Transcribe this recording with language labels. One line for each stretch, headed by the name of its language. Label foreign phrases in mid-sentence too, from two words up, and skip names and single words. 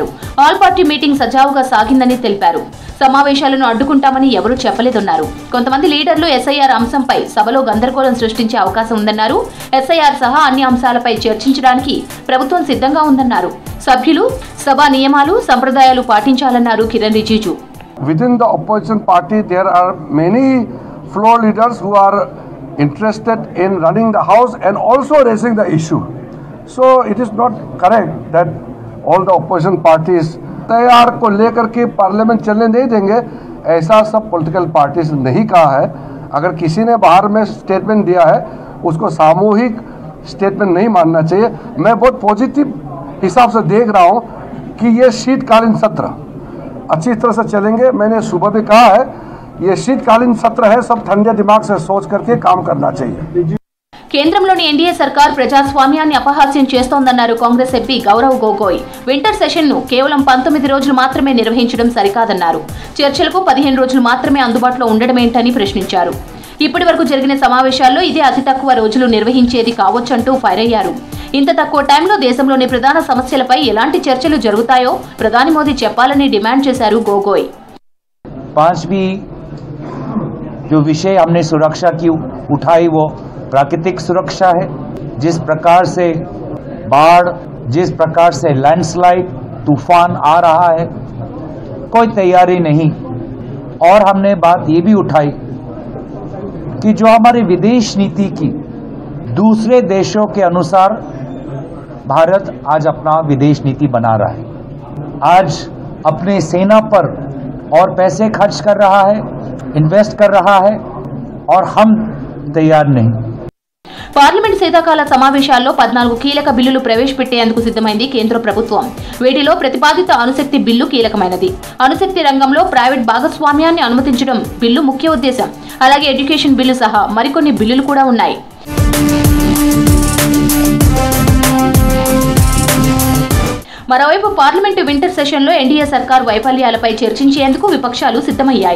English: all party meeting
Telugu: సజావుగా సాగిందని తెలిపారు. సమావేశాలను అడ్డుకుంటామని ఎవరూ చెప్పలేదన్నారు. కొంతమంది లీడర్లు ఎస్ఐఆర్ అంశంపై సభలో గందరగోళం సృష్టించే అవకాశం ఉందన్నారు. ఎస్ఐఆర్ సహా అన్ని అంశాలపై చర్చించడానికి ప్రభుత్వం సిద్ధంగా ఉందన్నారు. సభ్యులు సభా నియమాలు, సంప్రదాయాలు పాటించాలన్నారు కిరణ్ రిజిజు.
English: Within the opposition party, there are many floor leaders who are interested in running the house and also raising the issue. So it is not correct that all the opposition parties
Hindi: तैयार को लेकर के पार्लियामेंट चलने नहीं देंगे, ऐसा सब
English: political parties
Hindi: नहीं कहा है। अगर किसी ने बाहर में स्टेटमेंट दिया है उसको सामूहिक स्टेटमेंट नहीं मानना चाहिए। मैं बहुत पॉजिटिव हिसाब से देख रहा हूँ कि ये शीतकालीन सत्र अच्छी तरह से चलेंगे। मैंने सुबह भी कहा है ये शीतकालीन सत्र है, सब ठंडे दिमाग से सोच करके काम करना चाहिए।
Telugu: కేంద్రంలోని ఎన్డీఏ సర్కార్ ప్రజాస్వామ్యాన్ని అపహాస్యం చేస్తోందన్నారు కాంగ్రెస్ ఎంపీ గౌరవ్ గొగోయ్.
English: winter session
Telugu: కేవలం 19 రోజులు మాత్రమే నిర్వహించడం సరికాదన్నారు. చర్చలకు 15 రోజులు మాత్రమే అందుబాటులో ఉండడమేంటని ప్రశ్నించారు. ఇప్పటి వరకు జరిగిన సమావేశాల్లో ఇదే అతి తక్కువ రోజులు నిర్వహించేది కావచ్చంటూ ఫైర్ అయ్యారు. ఇంత తక్కువ టైంలో దేశంలోని ప్రధాన సమస్యలపై ఎలాంటి చర్చలు జరుగుతాయో ప్రధాని మోదీ చెప్పాలని డిమాండ్ చేశారు గొగోయ్.
Hindi: पांचवी जो विषय हमने सुरक्षा की उठाई वो प्राकृतिक सुरक्षा है। जिस प्रकार से बाढ़, जिस प्रकार से लैंडस्लाइड, तूफान आ रहा है, कोई तैयारी नहीं। और हमने बात ये भी उठाई कि जो हमारी विदेश नीति की दूसरे देशों के अनुसार भारत आज अपना विदेश नीति बना रहा है, आज अपने सेना पर और पैसे खर्च कर रहा है, इन्वेस्ट कर रहा है, और हम तैयार नहीं।
Telugu: పార్లమెంట్ శీతాకాల సమావేశాల్లో 14 కీలక బిల్లులు ప్రవేశపెట్టేందుకు సిద్ధమైంది కేంద్ర ప్రభుత్వం. వీటిలో ప్రతిపాదిత అణుశక్తి బిల్లు కీలకమైనది. అణుశక్తి రంగంలో ప్రైవేట్ భాగస్వామ్యాన్ని అనుమతించడం బిల్లు ముఖ్య ఉద్దేశం. అలాగే ఎడ్యుకేషన్ బిల్లు సహా మరికొన్ని బిల్లులు కూడా ఉన్నాయి. మరోవైపు పార్లమెంటు
English: winter session
Telugu: ఎన్డీఏ సర్కార్ వైఫల్యాలపై చర్చించేందుకు విపక్షాలు సిద్ధమయ్యాయి.